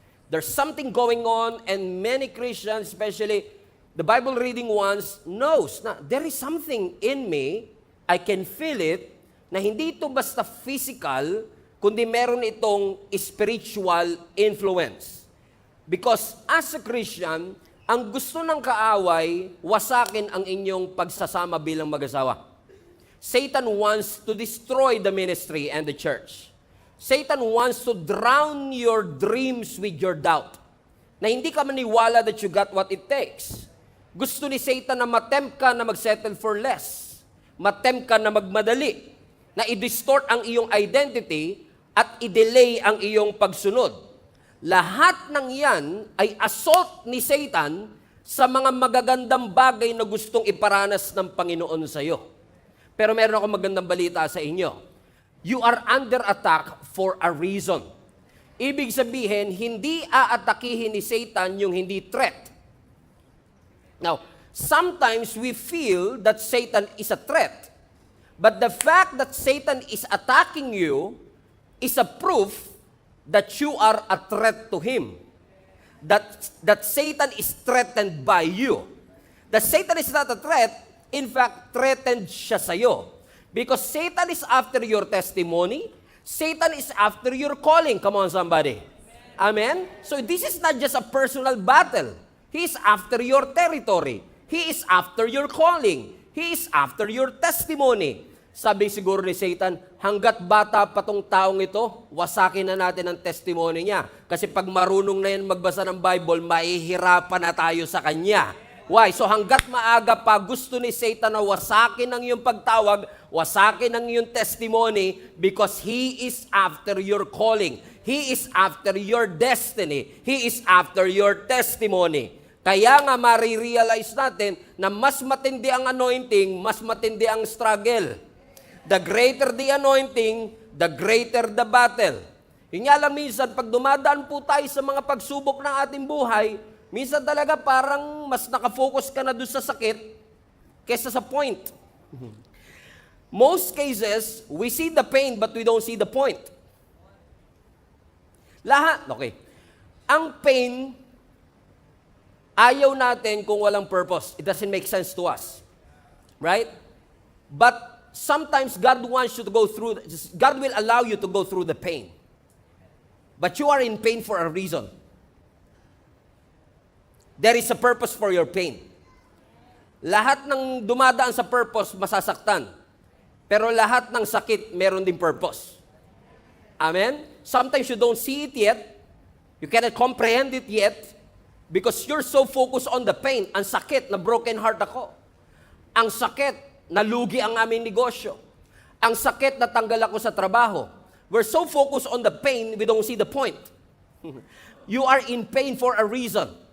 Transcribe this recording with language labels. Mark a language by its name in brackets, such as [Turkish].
[English] There's something going on, and many Christians, especially the Bible reading ones, knows na there is something in me, I can feel it, [Filipino] na hindi ito basta physical, kundi meron itong [English] spiritual influence. Because as a Christian, [Filipino] ang gusto ng kaaway, wasakin ang inyong pagsasama bilang mag-asawa. [English] Satan wants to destroy the ministry and the church. Satan wants to drown your dreams with your doubt. [Filipino] Na hindi ka maniwala [English] that you got what it takes. [Filipino] Gusto ni Satan na matempt ka na mag-settle for less. Matempt ka na magmadali. Na i-distort ang iyong identity at i-delay ang iyong pagsunod. Lahat ng yan ay assault ni Satan sa mga magagandang bagay na gustong iparanas ng Panginoon sa iyo. Pero meron akong magandang balita sa inyo. [English] You are under attack for a reason. [Filipino] Ibig sabihin, hindi aatakihin ni Satan yung hindi threat. [English] Now, sometimes we feel that Satan is a threat. But the fact that Satan is attacking you is a proof that you are a threat to him. That Satan is threatened by you. That Satan is not a threat, in fact, threatened [Filipino] siya sa'yo. [English] Because Satan is after your testimony. Satan is after your calling. Come on, somebody. Amen? So this is not just a personal battle. He is after your territory. He is after your calling. He is after your testimony. [Filipino] Sabi siguro ni Satan, hanggat bata pa tong taong ito, wasakin na natin ang testimony niya. Kasi pag marunong na yan magbasa ng Bible, mahihirapan na tayo sa kanya. Why? So hanggat maaga pa, gusto ni Satan na wasakin ang iyong pagtawag, wasakin ang iyong testimony [English] because he is after your calling. He is after your destiny. He is after your testimony. [Filipino] Kaya nga marirealize natin na mas matindi ang anointing, mas matindi ang struggle. [English] The greater the anointing, the greater the battle. [Filipino] Yun nga lang minsan, pag dumadaan po tayo sa mga pagsubok ng ating buhay, minsan talaga parang mas nakafocus ka na doon sa sakit kaysa sa point. [English] Most cases, we see the pain but we don't see the point. [Filipino] Lahat, okay. Ang pain, ayaw natin kung walang purpose. [English] It doesn't make sense to us. Right? But sometimes God wants you to go through, God will allow you to go through the pain. But you are in pain for a reason. There is a purpose for your pain. [Filipino] Lahat ng dumadaan sa purpose, masasaktan. Pero lahat ng sakit, meron din purpose. Amen? [English] Sometimes you don't see it yet. You cannot comprehend it yet. Because you're so focused on the pain. [Filipino] Ang sakit, na broken heart ako. Ang sakit, nalugi ang aming negosyo. Ang sakit, natanggal ako sa trabaho. [English] We're so focused on the pain, we don't see the point. You are in pain for a reason.